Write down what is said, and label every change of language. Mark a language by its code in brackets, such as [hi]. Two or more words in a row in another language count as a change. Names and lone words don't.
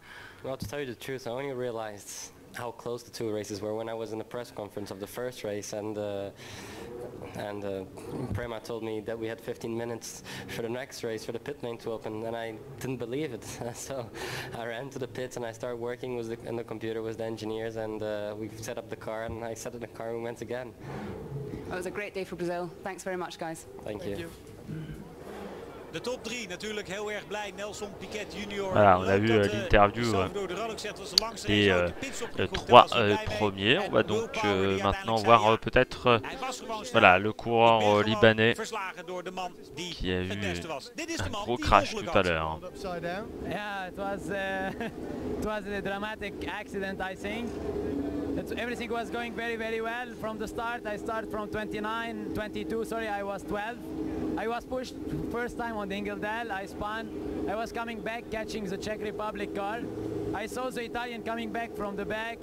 [en] Well, to tell you the truth, I only realized how close the 2 races were when I was in the press conference of the first race, and Prema told me that we had 15 minutes for the next race for the pit lane to open, and I didn't believe it. So I ran to the pits and I started working with in the computer with the engineers, and we set up the car, and I sat in the car and we went again. It was a great day for Brazil. Thanks very much, guys. Thank you. [nl] De top 3 natuurlijk heel erg blij. Nelson Piquet Jr. [fr] Voilà, on a vu l'interview des 3 premiers. On va donc maintenant voir peut-être voilà, le coureur libanais qui a eu un gros crash tout à l'heure. [en] Yeah, it was a dramatic accident, I think. Everything was going very, very well from the start. I started from 29, 22, sorry, I was 12. I was pushed first time on the Ingledale, I spun. I was coming back, catching the Czech Republic car. I saw the Italian coming back from the back.